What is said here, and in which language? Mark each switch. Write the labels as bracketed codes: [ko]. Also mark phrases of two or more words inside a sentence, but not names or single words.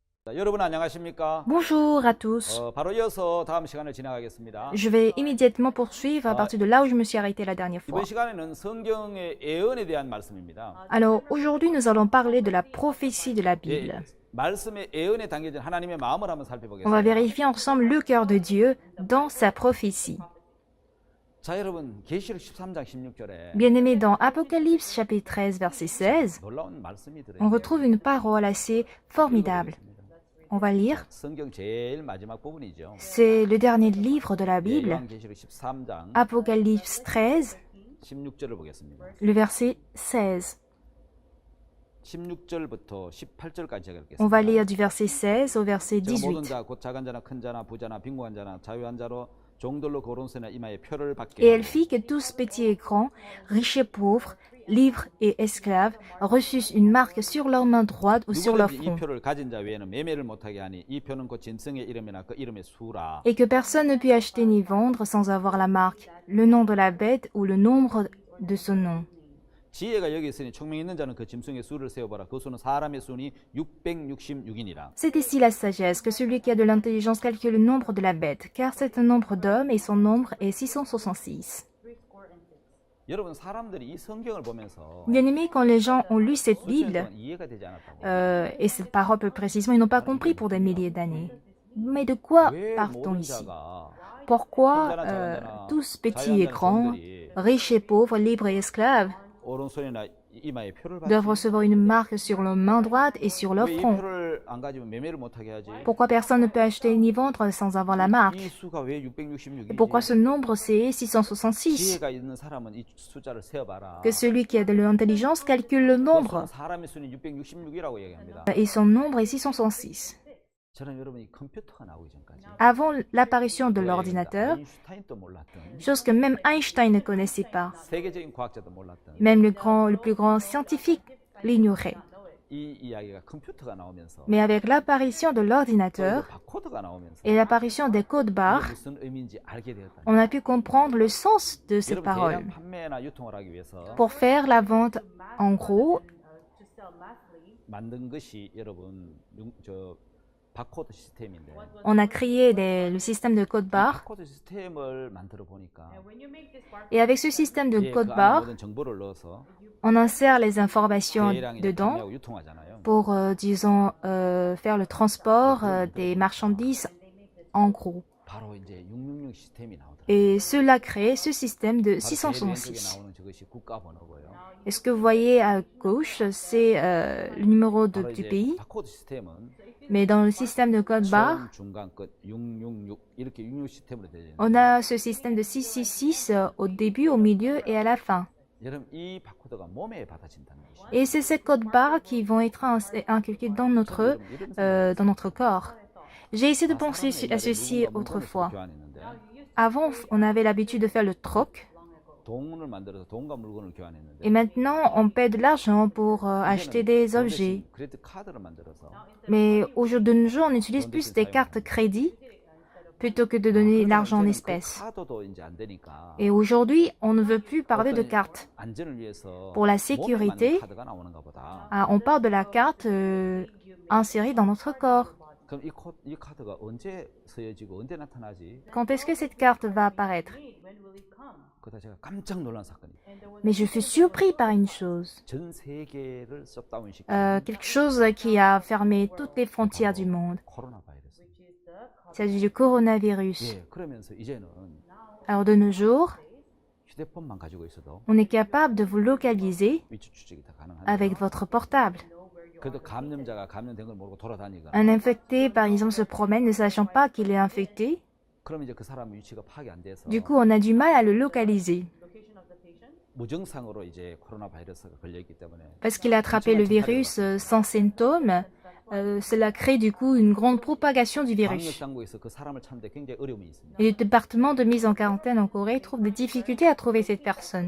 [ko] 자, 여러분 안녕하십니까? [fr] Bonjour à tous. [ko] 바로 이어서 다음 시간을 진행하겠습니다. [fr] Je vais immédiatement poursuivre à partir de là où je me suis arrêté la dernière [ko] 이번 [fr] fois. [ko] 시간에는 성경의 예언에 대한 말씀입니다. [fr] Alors aujourd'hui nous allons parler de la prophétie de la Bible. [ko] 말씀의 예언에 담겨진 하나님의 마음을 한번 [fr] On va [ko] 살펴보겠습니다. [fr] vérifier ensemble le cœur de Dieu dans sa prophétie. [ko] 자, 여러분 계시록 13장 16절에 [fr] Bien-aimés, dans Apocalypse chapitre 13 verset 16, [ko] 놀라운 말씀이 [fr] on [ko] 들어있는데 [fr] retrouve une parole assez formidable. On va lire. [ko] 성경 제일 마지막 부분이죠. [fr] C'est le dernier livre de la Bible, [ko] 요한계시록 13장 [fr] Apocalypse 13, [ko] 16절을 보겠습니다. [fr] le verset 16. [ko] 16절부터 18절까지 [fr] On va [ko] 읽겠습니다. [fr] lire du verset 16 au verset [ko] 제가 모든 [fr] 18. [ko] 자, 곧 작은 자나 큰 자나 부자나 빈곤한 자나 자유한 자로 종들로 거론세나 이마에 표를 받게 [fr] Et elle [ko] 하고 [fr] fit que tous petits et grands, riches et pauvres, libres et esclaves, reçussent une marque sur leur main droite ou sur leur [ko] 누구든지 이 [fr] front, [ko] 표를 가진 자 외에는 매매를 못하게 하니 이 표는 곧 짐승의 이름이나 그 이름의 수라. [fr] et que personne ne put acheter ni vendre sans avoir la marque, le nom de la bête ou le nombre de son nom. [ko] 지혜가 여기 있으니 총명 있는 자는 그 짐승의 수를 세어봐라. 그 수는 사람의 수니 666이니라. [fr] C'est ici la sagesse, que celui qui a de l'intelligence calcule le nombre de la bête, car c'est un nombre d'hommes et son nombre est 666. [ko] 여러분 사람들이 이 성경을 보면서 [fr] Bien-aimés, quand les gens ont lu cette [ko] 수천 년 [fr] Bible, [ko] 동안 이해가 되지 않았다고. [fr] et cette parole plus précisément, ils n'ont pas compris pour des milliers d'années. Mais de quoi [ko] 왜 [fr] part-on [ko] 모든 [fr] ici? [ko] 자가 [fr] Pourquoi [ko] 큰자나 작은자나 [fr] tous petits et [ko] 자유한 자나 [fr] grands, [ko] 종들이 [fr] riches et pauvres, libres et esclaves, [ko] 오른손이나 이마에 표를 받지? [fr] doivent recevoir une marque sur leur main droite et sur leur [ko] 왜 이 [fr] front? [ko] 표를 안 가지면 매매를 못하게 하지? [fr] Pourquoi personne ne peut acheter ni vendre sans avoir la marque? [ko] 이 수가 왜 [fr] Et [ko] 666이지? [fr] pourquoi ce nombre c'est 666? [ko] 지혜가 있는 사람은 이 숫자를 세어봐라. [fr] Que celui qui a de l'intelligence calcule le nombre, [ko] 사람의 수는 666이라고 얘기합니다. [fr] et son nombre est 666. [ko] 저는 여러분이 컴퓨터가 나오기 전까지 [fr] Avant l'apparition de l'ordinateur, [ko] 아인슈타인도 몰랐던 [fr] chose que même Einstein ne connaissait pas, [ko] 세계적인 과학자도 몰랐던 [fr] même le plus grand scientifique l'ignorait. [ko] 이 이야기가 컴퓨터가 나오면서 [fr] Mais avec l'apparition de [ko] 또 [fr] l'ordinateur [ko] 바코드가 나오면서 [fr] et l'apparition des codes [ko] 이게 [fr] barres, [ko] 무슨 의미인지 알게 되었다. [fr] on a pu comprendre le sens de ces [ko] 여러분 [fr] paroles. [ko] 대량 판매나 유통을 하기 위해서 [fr] Pour faire la vente en gros, [ko] 만든 것이 여러분 저 바코드 시스템인데 [fr] on a créé le système de code barre. [ko] 바코드 시스템을 만들어 보니까 [fr] Et avec ce système de [ko] 그 [fr] code [ko] 안에 [fr] barre, [ko] 모든 정보를 넣어서 [fr] on insère les informations [ko] 대량이 [fr] dedans [ko] 판매하고 유통하잖아요. [fr] pour, disons, faire le transport des marchandises en gros. [ko] 바로 이제 666 시스템이 나오더라고요. [fr] Et cela crée ce système de [ko] 바로 제일 왼쪽에 [fr] 666. [ko] 나오는 저것이 국가 번호고요. [fr] Et ce que vous voyez à gauche, c'est le numéro [ko] 바로 [fr] du [ko] 이제 [fr] pays. [ko] 바코드 시스템은 [fr] Mais dans le système de code barre, [ko] 처음, 중간, 끝 666 이렇게 66 시스템으로 되어 있는데 [fr] on a ce système de 666 au début, au milieu et à la fin. [ko] 여러분 이 바코드가 몸에 받아진다는 것이 [fr] Et c'est ces codes barres qui vont être inculqués dans notre corps. J'ai essayé de penser à ceci autrefois. Avant, on avait l'habitude de faire le troc. [ko] 돈을 만들어서 돈과 물건을 교환했는데 [fr] Et maintenant, on paie de l'argent pour acheter des objets. [ko] 크레딧 카드를 만들어서 [fr] Mais au jour de nos jours, on utilise plus des cartes crédit plutôt que de donner l'argent en espèces. [ko] 카드도 이제 안 되니까 [fr] Et aujourd'hui, on ne veut plus parler de cartes. [ko] 안전을 위해서 [fr] Pour la [ko] 몸에 [fr] sécurité, [ko] 맞는 카드가 나오는가 보다. [fr] on parle de la carte insérée dans notre corps. [ko] 그럼 이 카드가 언제 쓰여지고 언제 나타나지? [fr] Quand est-ce que cette carte va apparaître? [ko] 그다 제가 깜짝 놀란 사건이. [fr] Mais je fus surpris par une chose. [ko] 전 세계를 셧다운시킨 [fr] Quelque chose qui a fermé toutes les frontières du monde. [ko] 코로나 바이러스. [fr] Il s'agit du coronavirus. [ko] 예, 그러면서 이제는 [fr] Alors de nos jours, [ko] 휴대폰만 가지고 있어도 [fr] on est capable de vous localiser [ko] 위치 추적이 다 가능한데 [fr] avec votre portable. [ko] 그래도 감염자가 감염된 걸 모르고 돌아다니거나 [fr] Un infecté, par exemple, se promène ne sachant pas qu'il est infecté. [ko] 그럼 이제 그 사람 위치가 파악이 안 돼서 [fr] Du coup, on a du mal à le localiser [ko] 무증상으로 이제 코로나 바이러스가 걸려 있기 때문에 [fr] parce qu'il a attrapé le virus sans symptômes. Cela crée du coup une grande propagation du [ko] 방역 [fr] virus. [ko] 당국에서 그 사람을 찾는데 굉장히 어려움이 있습니다. [fr] Et le département de mise en quarantaine en Corée trouve des difficultés à trouver cette personne.